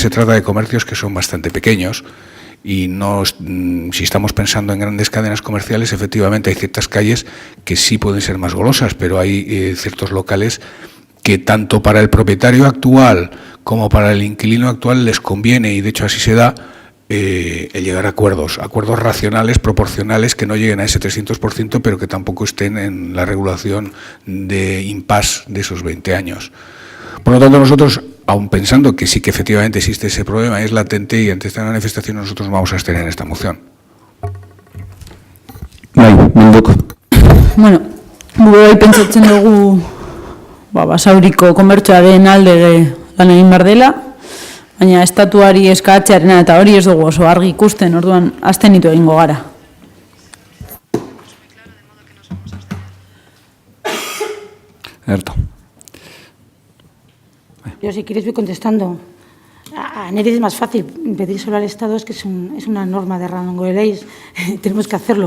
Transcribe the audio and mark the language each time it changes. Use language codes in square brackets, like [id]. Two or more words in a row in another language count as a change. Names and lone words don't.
[es] se trata de comercios que son bastante pequeños y no, si estamos pensando en grandes cadenas comerciales, efectivamente hay ciertas calles que sí pueden ser más golosas, pero hay ciertos locales que tanto para el propietario actual como para el inquilino actual les conviene, y de hecho así se da, el llegar a acuerdos racionales, proporcionales, que no lleguen a ese 300%, pero que tampoco estén en la regulación de impasse de esos 20 años. Por lo tanto, nosotros, aun pensando que sí que efectivamente existe ese problema, es latente, y ante esta manifestación nosotros vamos a abstener esta moción. [eu] Bueno, gu pentsatzen dugu basauriko komertzoaren alde lan egin behar dela, baina estatuari eskatzearena eta hori ez dugu oso argi ikusten, orduan abstenitu egingo gara. [es] Alberto. Yo, si quieres, voy contestando. A Neris es más fácil pedir solo al Estado, es que es una norma de rango de leyes, tenemos que hacerlo.